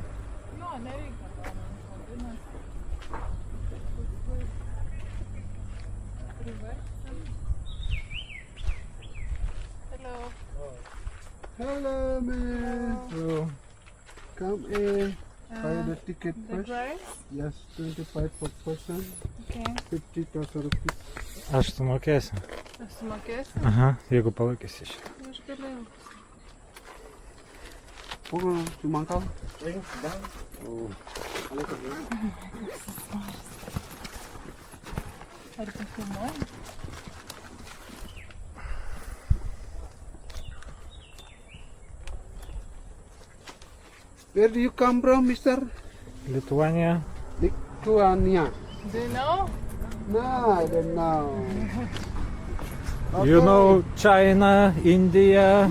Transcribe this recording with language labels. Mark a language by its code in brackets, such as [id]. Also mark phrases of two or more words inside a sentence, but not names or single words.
[lt] Jo, nereikia. [en] Hello. Hello, man. So, come in. Buy the ticket The first. price? Yes, 25 per person. Okay. 50,000 rupees. [lt] Aš sumokėsiu. Aš sumokėsiu? Aha, jeigu palaikysi šitą. Aš galėjau. [id] Pukul cuma kau. [lt] Ar tu filmuoji? [en] Where do you come from, Mister? [lt] Lituanija. [en] Lithuania. Do you know? No, I don't know. You know China, India.